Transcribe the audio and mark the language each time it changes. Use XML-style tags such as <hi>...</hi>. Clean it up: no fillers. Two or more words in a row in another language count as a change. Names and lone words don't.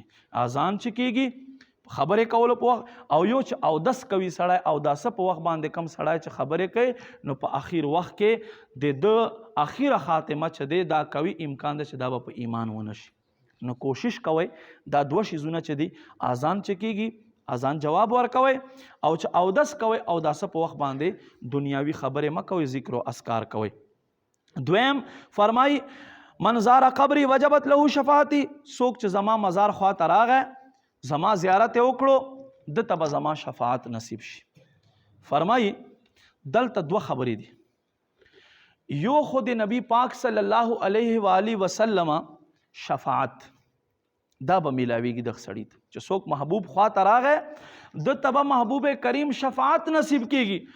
<ps>اذان چې کېږي خبرې کولو په وخت او یو چې اودس کوي سړی اوداسه په وخت باندې کم سړی چې خبرې کوي نو په اخیر وخت کې د اخیره خاتمه چې دی دا کوي امکان ده چې دا به په ایمان ونه شي. نو کوشش کوئ دا 2 شیزونه چې دي اذان چې کېږي اذان جواب ورکوئ او چې اودس کوئ اوداسه په وخت باندې دنیاوي خبرې مه کوئ ذکر و اذکار کوئ. دویم فرمای</ps> <ar>من زار قبری وجبت له شفاعتی</ar> <ps>څوک چې زما مزار خواته راغی زما زیارت یې وکړو دته به زما شفاعت نصیب شي. فرمای دلته 2 خبرې دي. یو خود نبی پاک</ps> <ar>صلی الله علیه و آله وسلم</ar> <ps>شفاعت دا به ملاویږي د سړي ته چې څوک محبوب خواته راغی د تبه محبوب کریم شفاعت نصیب کیږي.</ps>